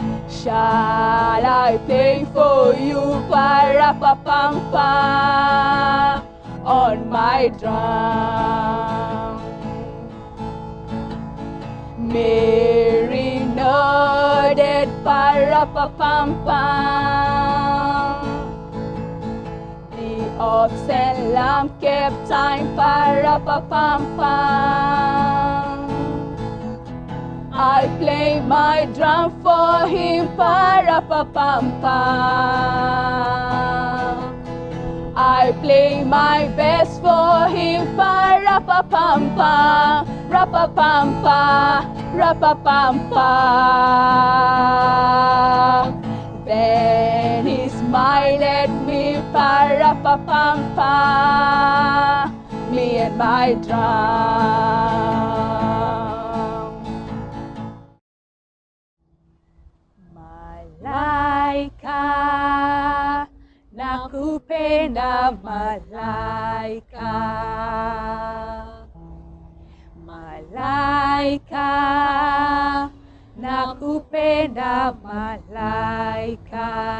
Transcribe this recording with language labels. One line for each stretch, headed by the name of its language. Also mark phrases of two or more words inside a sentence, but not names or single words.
English: Shall I play for you, pa-ra-pa-pam-pam, on my drum? Mary nodded, pa-ra-pa-pam-pam. The ox and lamb kept time, pa-ra-pa-pam-pam. I play my drum for him, pa-ra-pa-pam-pa. I play my best for him, pa-ra-pa-pam-pa, ra-pa-pam-pa, ra-pa-pam-pa. Then he smiled at me, pa-ra-pa-pam-pa, me and my drum.
Swahili: Malaika, nakupenda malaika. Malaika, nakupenda malaika.